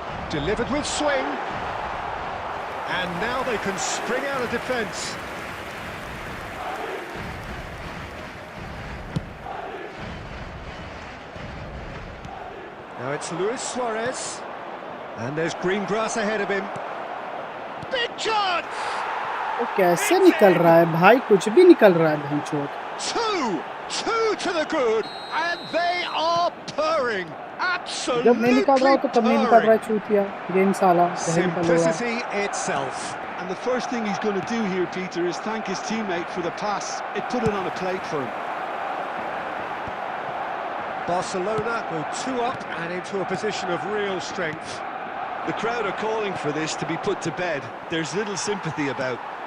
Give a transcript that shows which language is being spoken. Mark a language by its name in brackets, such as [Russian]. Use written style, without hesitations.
[English] Delivered with swing. And now they can spring out of defence. Now it's Luis Suarez, and there's green grass ahead of him. Big chance! [Hindi] वो कैसे निकल रहा है भाई, कुछ भी निकल रहा है भंचोद. [English] Two to the good, and they are purring. [Hindi] जब नहीं निकल रहा हो तो तब नहीं निकल रहा है चूतिया. गेम साला. [English] Simplicity itself. And the first thing he's going to do here, Peter, is thank his teammate for the pass. It put it on a plate for him. Barcelona go 2 up and into a position of real strength. The crowd are calling for this to be put to bed. There's little sympathy about.